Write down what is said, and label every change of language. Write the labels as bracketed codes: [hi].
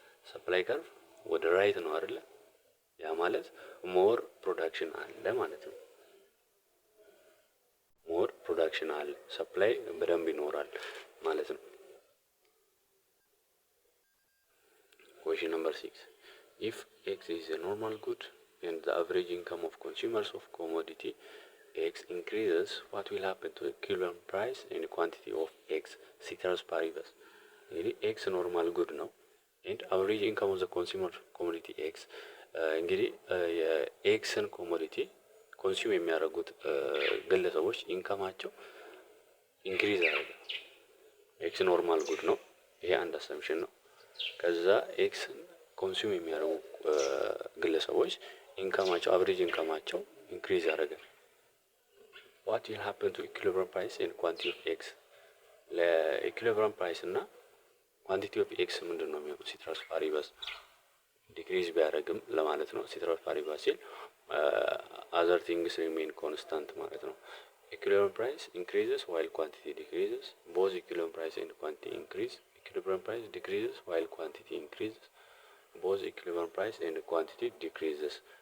[am] ሰፕላይ ከርቭ ወደ ራይት ነው አይደለ? ያ ማለት ሞር ፕሮዳክሽን አለ ማለት ነው። ሞር ፕሮዳክሽን አለ፣ ሰፕላይ በደንብ ይኖራል ማለት ነው። [en] Question number 6. If X is a normal good and the average income of consumers of commodity X increases, what will happen to the equivalent price and quantity of X? Ceteris paribus. [am] እንግዲህ X ኖርማል ጉድ ነው [en] and average income of the consumer commodity X [am] እንግዲህ የኤክስን ኮሞዲቲ ኮንሱም የሚያደርጉት ግለሰቦች ኢንካማቸው ኢንክሪዝ ያደርጋል። ኤክስ ኖርማል ጉድ ነው፣ ይሄ አንድ አሰምሽን ነው። ከዛ ኤክስን ኮንሱም የሚያደርጉ ግለሰቦች ኢንካማቸው አቨሬጅ ኢንካማቸው ኢንክሪዝ ያደርጋል። [en] what will happen to equilibrium price and quantity of x? [am] ለኢኩሊብሪየም ፕራይስ እና ኳንቲቲ ኦፍ ኤክስ ምንድን ነው የሚሆነው? ሲትራስ ፓሪባስ ዲክሪዝ ቢያደርግም ለማለት ነው። ሲትራስ ፓሪባስ ሲል [en] other things remain constant [am] ማለት ነው። [en] equilibrium price increases while quantity decreases. both equilibrium price and quantity increase. equilibrium price decreases while quantity increases. both equilibrium price and quantity decreases.